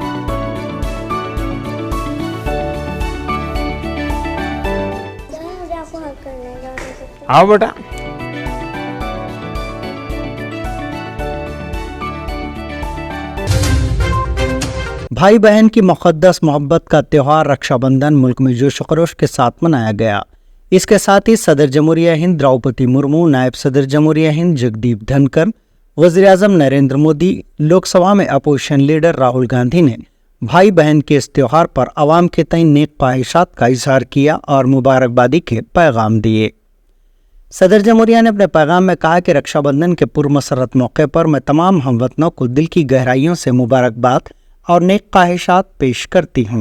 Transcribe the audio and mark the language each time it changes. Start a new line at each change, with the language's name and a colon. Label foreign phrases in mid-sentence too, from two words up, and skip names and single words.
Urdu: آؤ بیٹا۔ بھائی بہن کی مقدس محبت کا تہوار رکشا بندھن ملک میں جوش و خروش کے ساتھ منایا گیا۔ اس کے ساتھ ہی صدر جمہوریہ ہند دروپدی مرمو، نائب صدر جمہوریہ ہند جگدیپ دھنکر، وزیر اعظم نریندر مودی، لوک سبھا میں اپوزیشن لیڈر راہل گاندھی نے بھائی بہن کے اس تہوار پر عوام کے تئیں نیک خواہشات کا اظہار کیا اور مبارکبادی کے پیغام دیے۔ صدر جمہوریہ نے اپنے پیغام میں کہا کہ رکشا بندھن کے پرمسرت موقع پر میں تمام ہم وطنوں کو دل کی گہرائیوں سے مبارکباد اور نیک خواہشات پیش کرتی ہوں۔